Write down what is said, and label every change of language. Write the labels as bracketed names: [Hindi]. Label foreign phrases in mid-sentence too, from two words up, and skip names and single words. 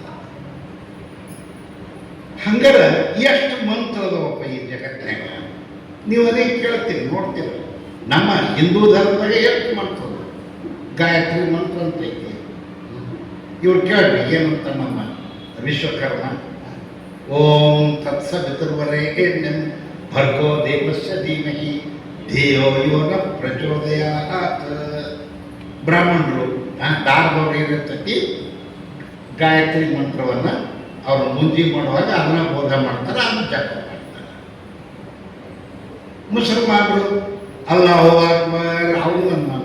[Kannada] ಹಂಗಾರೆ ಎಷ್ಟು ಮಂತ್ರ ಅದಾವಪ್ಪ ಈ ಜಗತ್ತಿನಾಗ? ನೀವು ಅದೇ ಕೇಳ್ತೀರಿ, ನೋಡ್ತೀರಿ. ನಮ್ಮ ಹಿಂದೂ ಧರ್ಮದಾಗ ಎಷ್ಟು ಮಂತ್ರ? ಗಾಯತ್ರಿ ಮಂತ್ರ ಅಂತ ಐತಿ. ಇವ್ರು ಕೇಳ್ರಿ ಏನಂತ ನಮ್ಮ ವಿಶ್ವಕರ್ಮ. [Sanskrit] ಓಂ ತತ್ಸವಿತುರ್ವರೆಣ್ಯಂ ಭರ್ಗೋ ದೇವಸ್ಯ ಧೀಮಹಿ ಧಿಯೋ ಯೋ ನ ಪ್ರಚೋದಯಾತ್. [Kannada] ಬ್ರಾಹ್ಮಣರು ದಾರದವ್ರು ಏನಿರ್ತೈತಿ ಗಾಯತ್ರಿ ಮಂತ್ರವನ್ನು ಅವರು ಮುಂಜಿ ಮಾಡುವಾಗ ಅದನ್ನ ಬೋಧ ಮಾಡ್ತಾರೆ, ಅದನ್ನ ಜಪ ಮಾಡ್ತಾರೆ. ಮುಸಲ್ಮಾನರು [Arabic] الله أكبر [Kannada] ಅವರು ಒಂದು ಮಂತ್ರ.